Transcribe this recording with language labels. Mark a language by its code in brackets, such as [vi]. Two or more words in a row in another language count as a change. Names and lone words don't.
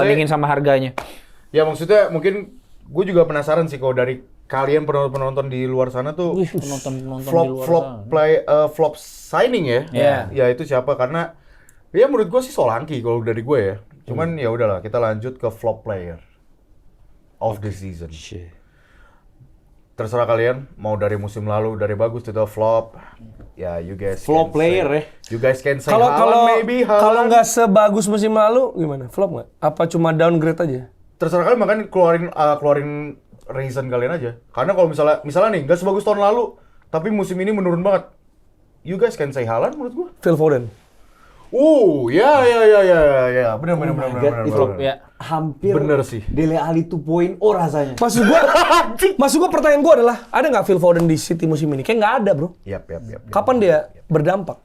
[id] bandingin sama harganya. Ya maksudnya mungkin gue juga penasaran sih kalau dari kalian penonton-penonton di luar sana tuh Penonton-penonton di luar [en] flop signing [id] ya. Iya. Ya itu siapa karena ya menurut gue sih Solanke kalau dari gue ya. Cuman ya udahlah kita lanjut ke [en] flop player of the season. [id] Terserah kalian mau dari musim lalu dari bagus itu flop. [en] Ya you guys Flop can player say, [id] ya. [en] You guys can say [id] Kalau Haaland maybe Haaland. kalau nggak sebagus musim lalu gimana? Flop nggak? Apa cuma downgrade aja? Terserah kalian makanya keluarin reason kalian aja. Karena kalau misalnya nih nggak sebagus tahun lalu, tapi musim ini menurun banget. [en] You guys can say Haaland [id] menurut gua. Phil Foden. Ya. Benar. Itu Ya. hampir Bener sih. Dele Alli 2.0 rasanya. Maksud gua pertanyaan gua adalah, ada nggak Phil Foden di City musim ini? Kayak nggak ada, bro. Yap. Kapan dia berdampak?